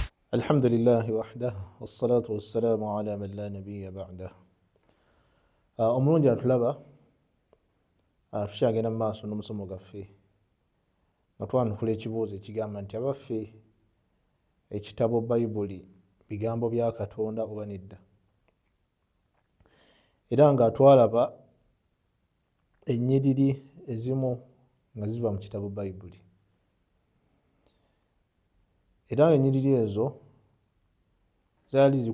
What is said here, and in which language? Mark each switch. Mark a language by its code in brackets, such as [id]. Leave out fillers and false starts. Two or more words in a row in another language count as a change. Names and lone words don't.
[ar] الحمد لله وحده والصلاة والسلام على من لا نبي بعده. [lg] Omulungi atulaba tukyagenda mu maaso n'omusomo gaffe nga twanukula ekibuuzo ekigamba nti abaffe ekitabo Bayibuli bigambo bya Katonda oba nedda, era nga twalaba ennyiriri ezimu nga ziva mu kitabo Bayibuli, era nga ennyiriri ezo zaali